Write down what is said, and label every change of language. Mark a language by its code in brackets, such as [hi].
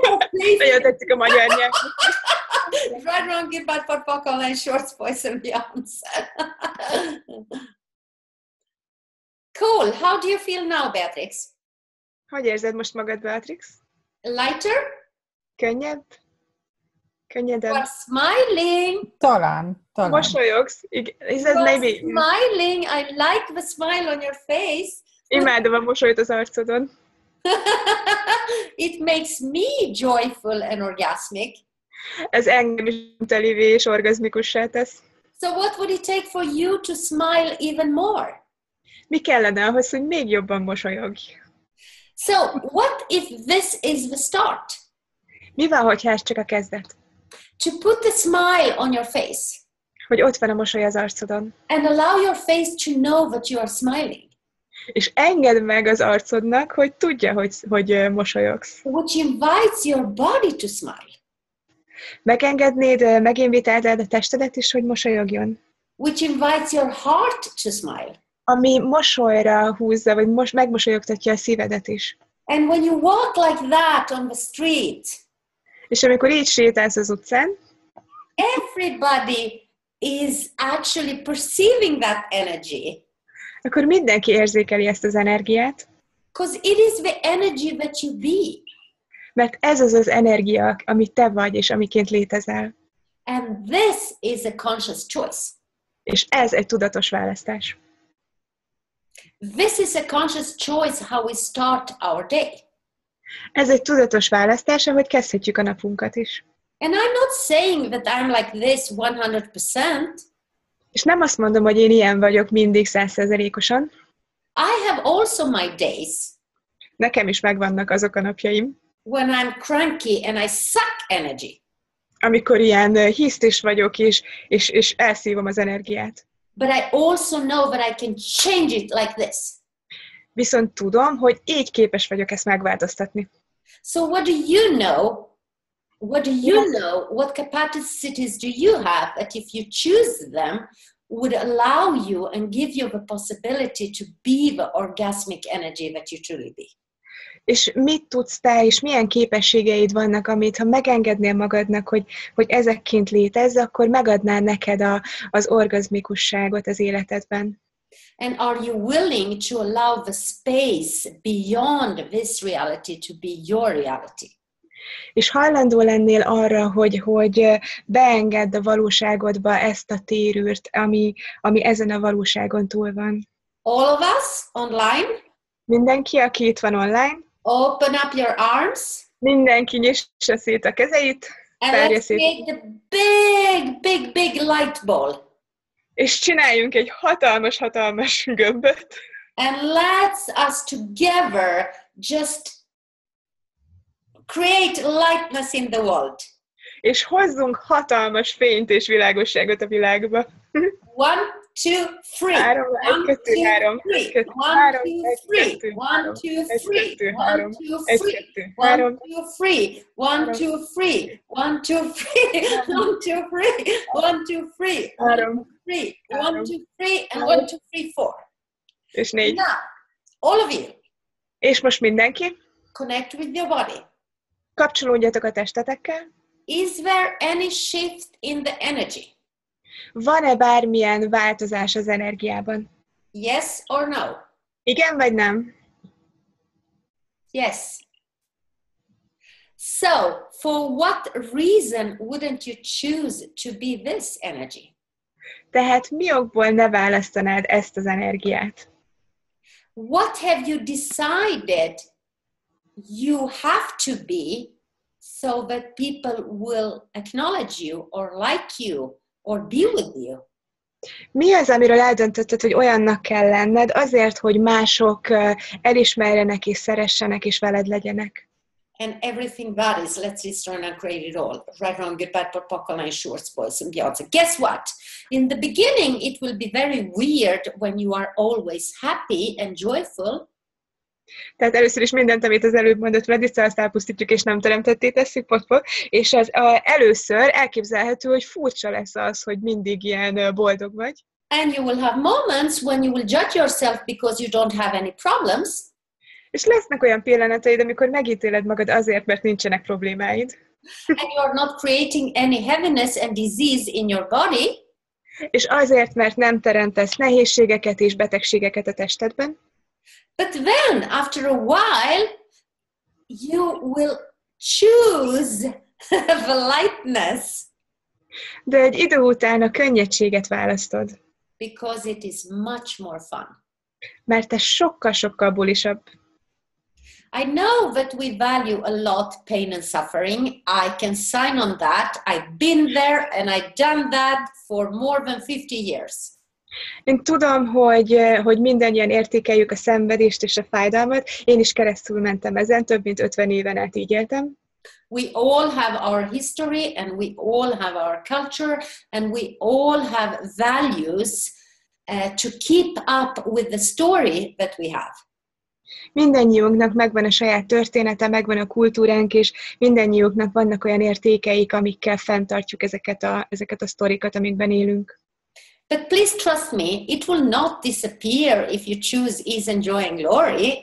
[hu] Nagyon tetszik a magyar nyelv. [en] Right, wrong, get bad, for buckle, and shorts, boys and beyonds. Cool. How do you feel now, Beatrix? [hu] Hogy érzed most magad, Beatrix? [en] Lighter? [hu] Könnyebb? Könnyedebb? [en] You are smiling. [hu] Talán. Mosolyogsz? [en] Is that maybe? Smiling. I like the smile on your face. [hu] Imádom a mosolyt az arcodon. [en] It makes me joyful and orgasmic. [hu] Ez engem is telivé és orgazmikussá tesz. [en] So what would it take for you to smile even more? [hu] Mi kellene ahhoz, hogy még jobban mosolyogj? [en] So what if this is the start? [hu] Mi van, hogyha ez csak a kezdet? [en] To put a smile on your face [hu] Hogy ott van a mosoly az arcodon. [en] and allow your face to know that you are smiling, [hu] És engedd meg az arcodnak, hogy tudja, hogy mosolyogsz. [en] which invites your body to smile, [hu] Megengednéd, meginvitálnád a testedet is, hogy mosolyogjon? [en] which invites your heart to smile. [hu] Ami mosolyra húzza, vagy megmosolyogtatja a szívedet is. [en] And when you walk like that on the street, [hu] És amikor így sétálsz az utcán, [en] everybody is actually perceiving that energy, [hu] akkor mindenki érzékeli ezt az energiát, [en] because it is the energy that you be. [hu] mert ez az az energia, ami te vagy, és amiként létezel. [en] And this is a conscious choice. [hu] És ez egy tudatos választás. [en] This is a conscious choice how we start our day. [hu] Ez egy tudatos választás, ahogy kezdhetjük a napunkat is. [en] And I'm not saying that I'm like this 100%. [hu] És nem azt mondom, hogy én ilyen vagyok mindig 100%-osan. [en] I have also my days [hu] Nekem is megvannak azok a napjaim, [en] when I'm cranky and I suck energy. [hu] amikor ilyen hisztis vagyok, és elszívom az energiát. [en] But I also know that I can change it like this. [hu] Viszont tudom, hogy így képes vagyok ezt megváltoztatni. [en] So what do you know? What do you know? What capacities do you have that if you choose them would allow you and give you the possibility to be the orgasmic energy that you truly be? [hu] És mit tudsz te, és milyen képességeid vannak, amit ha megengednél magadnak, hogy ezekként létezz, akkor megadnál neked az orgazmikusságot az életedben. [en] And are you willing to allow the space beyond this reality to be your reality? [hu] És hajlandó lennél arra, hogy beengedd a valóságodba ezt a térűrt, ami ezen a valóságon túl van. [en] All of us online, [hu] Mindenki, aki itt van online, [en] open up your arms [hu] mindenki nyissa szét a kezeit, [en] and [hu] tárja [en] let's [hu] szét, [en] create the big light ball. [hu] és csináljunk egy hatalmas gömböt, [en] And let's us together just create lightness in the world. [hu] és hozzunk hatalmas fényt és világosságot a világba. [en] 1, 2, 3. 3, 1, 2, 3, 1, 2, 3, 1, 2, 3, 1, 2, 3, 1, 2, 3, 1, 2, 3, 1, 2, 3, 1, 2, 3, 1, 2, 3, 1, 2, 3, 1, 2, 3, and 1, 2, 3, 4. [hu] és 4. [en] Now, all of you, [hu] És most mindenki, [en] connect with your body. [hu] kapcsolódjatok a testetekkel. [en] Is there any shift in the energy? [hu] Van-e bármilyen változás az energiában? [en] Yes or no? [hu] Igen vagy nem? [en] Yes. So, for what reason wouldn't you choose to be this energy? [hu] Tehát mi okból ne választanád ezt az energiát? [en] What have you decided you have to be so that people will acknowledge you or like you or be with you? [hu] Mi az, amiről eldöntötted, hogy olyannak kell lenned, azért, hogy mások elismerjenek és szeressenek és veled legyenek? [en] And everything that is, let's destroy and create it all. Right, wrong, good, bad, but Pakala, short, spoils, and Beyonce. Guess what? In the beginning, it will be very weird when you are always happy and joyful. [hu] Tehát először is mindent, amit az előbb mondott Radica, azt elpusztítjuk és nem teremtetté tesszük, és először elképzelhető, hogy furcsa lesz az, hogy mindig ilyen boldog vagy. [en] And you will have moments when you will judge yourself because you don't have any problems. [hu] És lesznek olyan pillanataid, amikor megítéled magad azért, mert nincsenek problémáid. [en] And you are not creating any heaviness and disease in your body. [hu] És azért, mert nem teremtesz nehézségeket és betegségeket a testedben. [en] But then, after a while, you will choose the lightness. [hu] De egy idő után a könnyedséget választod. [en] Because it is much more fun. [hu] Mert ez sokkal-sokkal bulisabb. [en] I know that we value a lot pain and suffering. I can sign on that. I've been there and I've done that for more than 50 years. [hu] Én tudom, hogy mindannyian értékeljük a szenvedést és a fájdalmat. Én is keresztül mentem ezen, több mint 50 éven át így éltem. [en] We all have our history, and we all have our culture, and we all have values to keep up with the story that we have. [hu] Mindennyiunknak megvan a saját története, megvan a kultúránk, és mindennyiunknak vannak olyan értékeik, amikkel fenntartjuk ezeket a sztorikat, amikben élünk. [en] But please trust me, it will not disappear if you choose ease and joy and glory.